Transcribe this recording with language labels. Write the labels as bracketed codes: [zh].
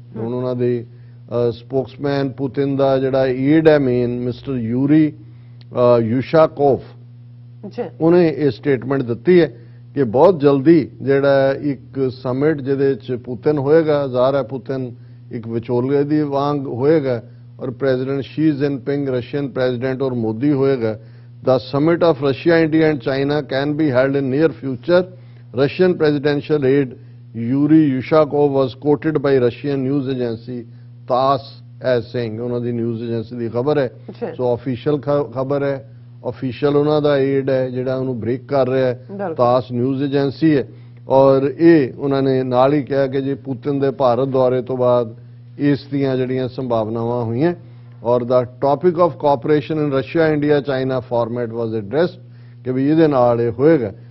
[pa] ਹੁਣ ਉਹਨਾਂ ਦੇ ਸਪੋਕਸਮੈਨ ਪੁਤਿਨ ਦਾ ਜਿਹੜਾ ਏਡ ਹੈ ਮੇਨ ਮਿਸਟਰ ਯੂਰੀ ਯੂਸ਼ਾਕੋਵ, ਉਹਨੇ ਇਹ ਸਟੇਟਮੈਂਟ ਦਿੱਤੀ ਹੈ ਕਿ ਬਹੁਤ ਜਲਦੀ ਜਿਹੜਾ ਇੱਕ ਸਮਿਟ ਜਿਹਦੇ 'ਚ ਪੁਤਿਨ ਹੋਏਗਾ, ਜ਼ਾਹਰ ਹੈ ਪੁਤਿਨ ਇੱਕ ਵਿਚੋਲੇ ਦੀ ਵਾਂਗ ਹੋਏਗਾ ਔਰ president Shri Jinping Russian president ਔਰ ਮੋਦੀ ਹੋਏਗਾ। [en] The summit of Russia, India and China can be held in near future. Russian presidential aide Yuri Yushakov was quoted by Russian news agency TASS as saying, [pa] ਉਹਨਾਂ ਦੀ news agency ਦੀ ਖਬਰ ਹੈ। ਸੋ official ਖਬਰ ਹੈ, official ਉਹਨਾਂ ਦਾ aid ਹੈ ਜਿਹੜਾ ਉਹਨੂੰ break ਕਰ ਰਿਹਾ ਹੈ, TASS ਨਿਊਜ਼ ਏਜੰਸੀ ਹੈ। ਔਰ ਇਹ ਉਹਨਾਂ ਨੇ ਨਾਲ ਹੀ ਕਿਹਾ ਕਿ ਜੇ ਪੁਤਿਨ ਦੇ ਭਾਰਤ ਦੌਰੇ ਤੋਂ ਬਾਅਦ ਇਸ ਦੀਆਂ ਜਿਹੜੀਆਂ ਸੰਭਾਵਨਾਵਾਂ ਹੋਈਆਂ ਔਰ [en] the topic of cooperation in Russia India China format was addressed [pa] ਕਿ ਵੀ ਇਹਦੇ ਨਾਲ ਇਹ ਹੋਏਗਾ।